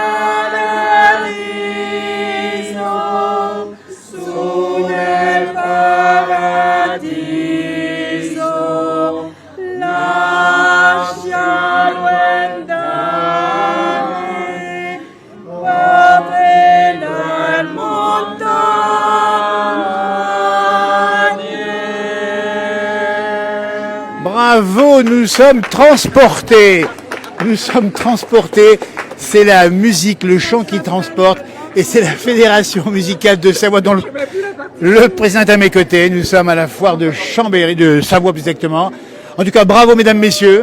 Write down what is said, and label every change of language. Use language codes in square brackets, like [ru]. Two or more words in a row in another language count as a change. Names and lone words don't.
[it] paradiso, su nel paradiso, lascialo andare, proprio nel montagne. [fr] Bravo, nous sommes transportés. Nous sommes transportés. C'est la musique, le chant qui transporte. Et c'est la Fédération musicale de Savoie dont le président est à mes côtés. Nous sommes à la foire de Chambéry, de Savoie plus exactement. En tout cas, bravo mesdames, messieurs.